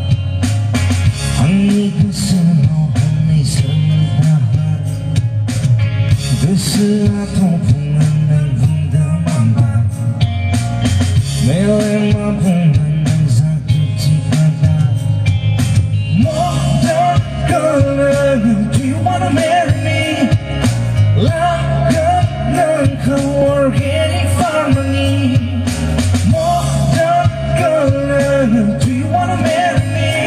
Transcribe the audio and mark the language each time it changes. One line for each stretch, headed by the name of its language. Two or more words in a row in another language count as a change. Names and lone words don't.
Bodo: आंनि गोसोआव हनै सोरनि दाहार गोसोआथ' बुङो नों बुंदों नामा मेलेमा बुङो नों जागृति गादा
English: Modern girl, do you wanna marry me?
Bodo: लागोन नोंखौ
English: organic farming Modern girl, do you wanna marry me?